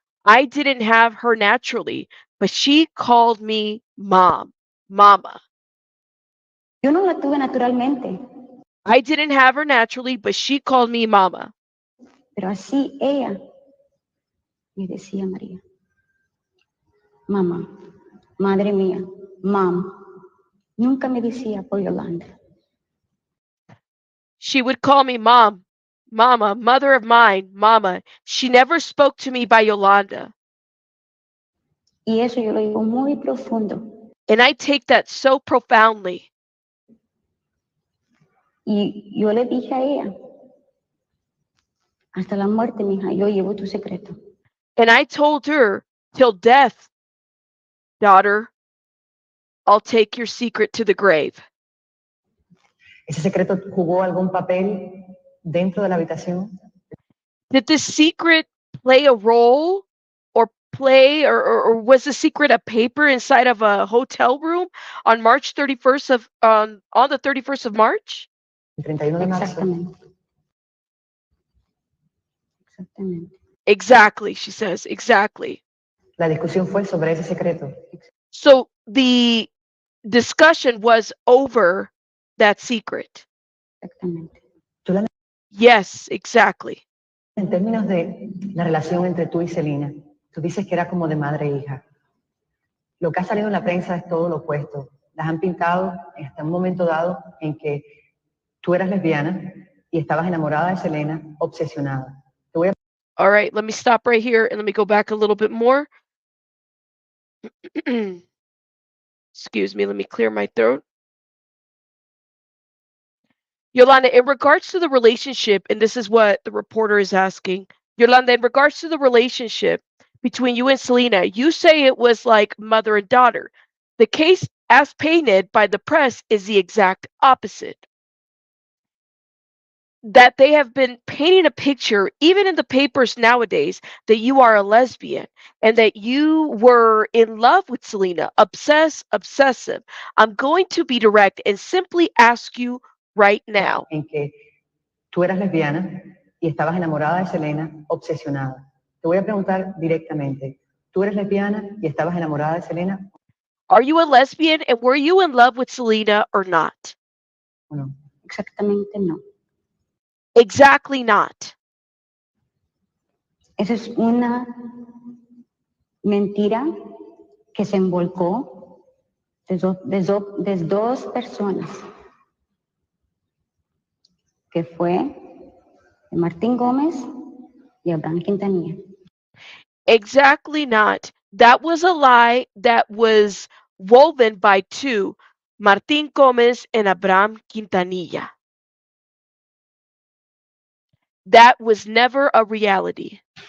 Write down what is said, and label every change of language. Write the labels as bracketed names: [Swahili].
[English] I didn't have her naturally, but she called me mom, mama. [Spanish] Yo no la tuve naturalmente, [English] I didn't have her naturally, but she called me mama. [Spanish] pero así ella me decía María. Mamá, madre mía, mom. Nunca me decía por Yolanda. [English] She would call me mom, mama, mother of mine, mama. She never spoke to me by Yolanda. [Spanish] Y eso yo lo digo muy profundo. [English] And I take that so profoundly. [Spanish] Y yo le dije a ella, hasta la muerte, mija, yo llevo tu secreto. [English] And I told her, till death, daughter, I'll take your secret to the grave. [Spanish] ¿Ese secreto jugó algún papel dentro de la habitación? [English] Did the secret play a role or was the secret a paper inside of a hotel room on March 31st on the 31st of March? [Spanish] El 31 de marzo. Exactamente. Exactamente. [English] Exactly, she says, exactly. [Spanish] La discusión fue sobre ese secreto. [English] So the discussion was over that secret. [Spanish] Exactamente. Yolanda, [English] Yes, exactly. [Spanish] en términos de la relación entre tú y Selena, tú dices que era como de madre e hija. Lo que ha salido en la prensa es todo lo opuesto. Las han pintado hasta un momento dado en que tú eras lesbiana y estabas enamorada de Selena, obsesionada. Te voy a... [English] All right, let me stop right here and let me go back a little bit more. Excuse me, let me clear my throat. Yolanda, in regards to the relationship, and this is what the reporter is asking, Yolanda, in regards to the relationship between you and Selena, you say it was like mother and daughter. The case as painted by the press is the exact opposite. That they have been painting a picture, even in the papers nowadays, that you are a lesbian and that you were in love with Selena, obsessive. I'm going to be direct and simply ask you right now. [Spanish] En que tú eras lesbiana y estabas enamorada de Selena, obsesionada. Te voy a preguntar directamente. ¿Tú eres lesbiana y estabas enamorada de Selena [English] Are you a lesbian and were you in love with Selena or not? [Spanish] o no? Exactamente no. [English] Exactly not. [Spanish] Esa es una mentira que se envolcó de dos personas, que fue de Martín Gómez y Abraham Quintanilla. [English] Exactly not. That was a lie that was woven by two, Martín Gómez and Abraham Quintanilla. That was never a reality.